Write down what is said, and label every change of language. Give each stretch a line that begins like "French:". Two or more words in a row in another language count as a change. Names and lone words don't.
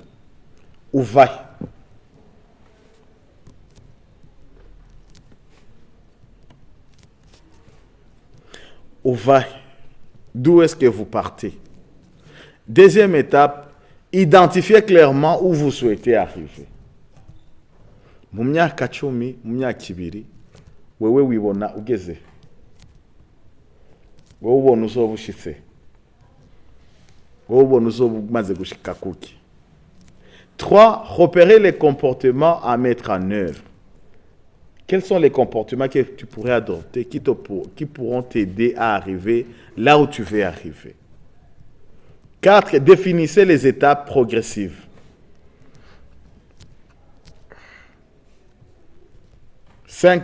French: Où va? Où va? D'où est-ce que vous partez? Deuxième étape, identifiez clairement où vous souhaitez arriver.
Rundi: Mu myaka 10, mu myaka 2, wewe wibona ugeze. Wewe ubona uzoba ushitse. Wewe ubona uzoba umaze gushika kuki.
French: 3. Repérer les comportements à mettre en œuvre. Quels sont les comportements que tu pourrais adopter qui pourront t'aider à arriver là où tu veux arriver? 4. Définissez les étapes progressives. 5.